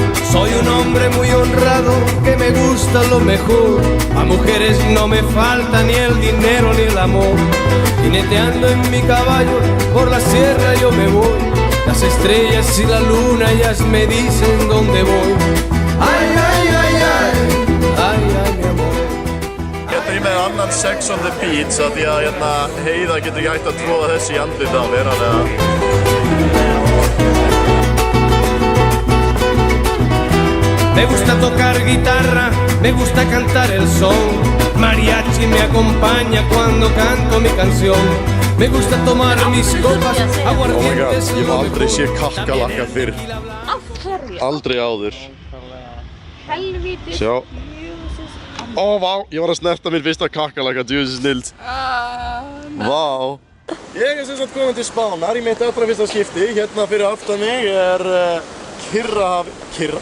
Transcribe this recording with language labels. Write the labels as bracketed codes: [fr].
[es] Soy un hombre muy honrado que me gusta lo mejor. A mujeres no me falta ni el dinero ni el amor. Jineteando en mi caballo por la sierra yo me voy. Las estrellas y la luna ellas me dicen dónde voy. Ay, ay, ay, ay, ay, ay, mi amor. [is] Hérna er ég með annan Sex on the Beach að því að Heiða getur ekki hægt að tróða þessi í andlitið á mér, [es] Me gusta tocar guitarra, me gusta cantar el son. Mariachi me acompaña cuando canto mi canción. Me gusta tomar mis copas, aguardientes [is] Ég hef aldrei séð kakkalakka fyrr. Af hverju? Aldrei áður. Helvítis. Sjá. Jösses. Ó, vá, ég var að snerta minn fyrsta kakkalakka, djúðis snild. Vá. Ég er sem sagt komin til Spánar í mitt allra fyrsta skipti. Hérna fyrir aftan mig Kyrrahafið.